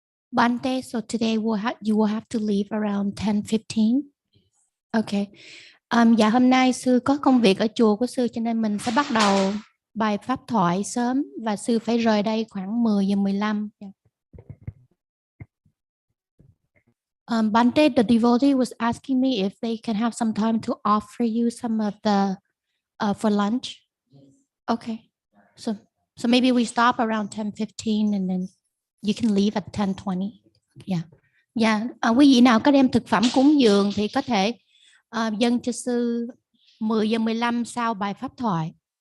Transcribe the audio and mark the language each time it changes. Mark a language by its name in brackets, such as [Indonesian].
[English] Bante, so today you will have to leave around 10:15. Okay. [Vietnamese] Dạ hôm nay sư có công việc ở chùa của sư cho nên mình sẽ bắt đầu bài pháp thoại sớm và sư phải rời đây khoảng 10:15. [English] Bante, the devotee was asking me if they can have some time to offer you some of the for lunch. Okay. So maybe we stop around 10:15 and then you can leave at 10:20. Yeah. [Vietnamese] Dạ, quý vị nào có đem thực phẩm cúng dường thì có thể dâng cho sư 10:15 sau bài pháp thoại.